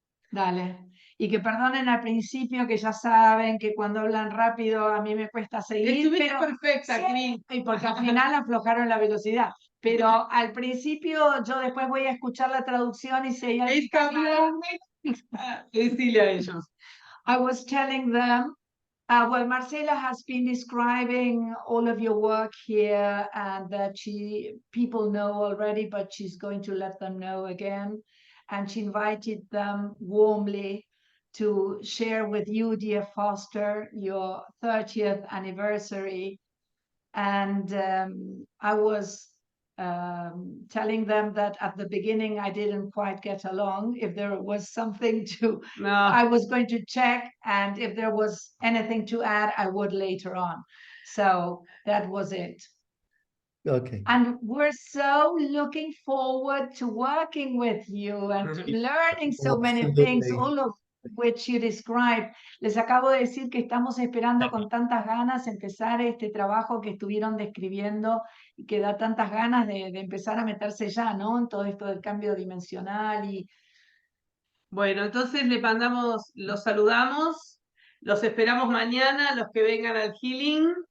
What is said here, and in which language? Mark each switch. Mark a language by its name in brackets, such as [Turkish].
[Spanish] Dale. Y que perdonen al principio, que ya saben que cuando hablan rápido a mí me cuesta seguir. Estuviste pero perfecta, sí, Cris. y porque al final aflojaron la velocidad. Pero al principio yo después voy a escuchar la traducción y sé. Está bien. Decile a ellos. [English] I was telling them, well, Marcela has been describing all of your work here and that people know already, but she's going to let them know again. And she invited them warmly to share with you, dear Foster, your 30th anniversary. And I was telling them that at the beginning I didn't quite get along. If there was something No. I was going to check, and if there was anything to add, I would later on. So that was it. Okay. And we're so looking forward to working with you and learning so many things, Absolutely. all of which you described. [Spanish] Les acabo de decir que estamos esperando con tantas ganas empezar este trabajo que estuvieron describiendo y que da tantas ganas de empezar a meterse ya, ¿no? En todo esto del cambio dimensional y... Bueno, entonces le mandamos, los saludamos, los esperamos mañana, los que vengan al healing.